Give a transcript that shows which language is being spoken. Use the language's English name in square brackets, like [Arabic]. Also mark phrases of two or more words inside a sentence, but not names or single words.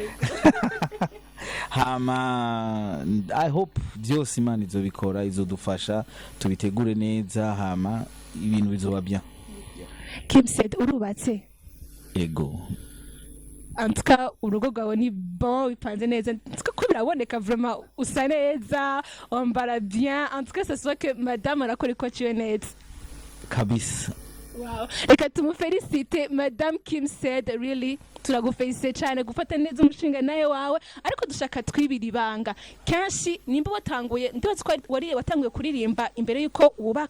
[Rundi] Hama [English] I hope [Rundi] byose Imana izobikora, izodufasha tubitegure neza, hama ibintu bizoba bien. KimCed urubatse? Ego, antuka urugo rwawe ni bon, bipanze neza, antuka ko biraboneka vraiment usa neza, wambara bien, antuka [French] ça soit que madame [Rundi] arakora ko ciwe neza kabisa. Wow, reka tumufelicite Madame KimCed, really turagufelicite cyane gufata neza umushinga naye wawe, ariko dushaka twibira ibanga. Kenshi nimba watanguye, ndibaza ko watanguye kuririmba imbere yuko wubaka?